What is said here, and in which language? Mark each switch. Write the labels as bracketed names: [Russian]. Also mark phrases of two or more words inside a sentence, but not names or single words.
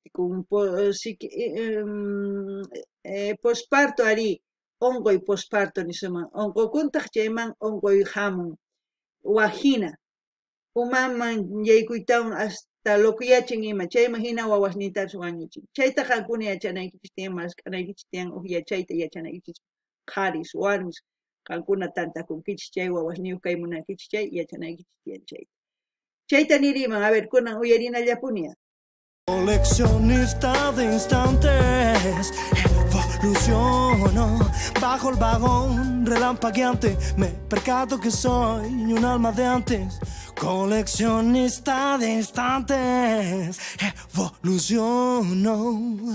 [Quechua] posparto ari onqoy posparto nisuman onqokuntaq chayman onqoy hamun wajina umaman yaykuytawan hasta lokuyachin ima chayman hina wawasnintapas wañuchin chayta qankuna yachanaykichis tiyan masq'anaykichis tiyan yachayta yachanaykichis qaris warmis qankuna tantakunkichis chay wawasniyuq kay munankichis chay yachanaykichis tiyan chayta niriman [Spanish] a ver [Quechua] kunan uyarinallapunia [Spanish] Coleccionista de instantes, evoluciono bajo el vagón relampagueante. Me percato que soy un alma de antes. Coleccionista de instantes, evoluciono.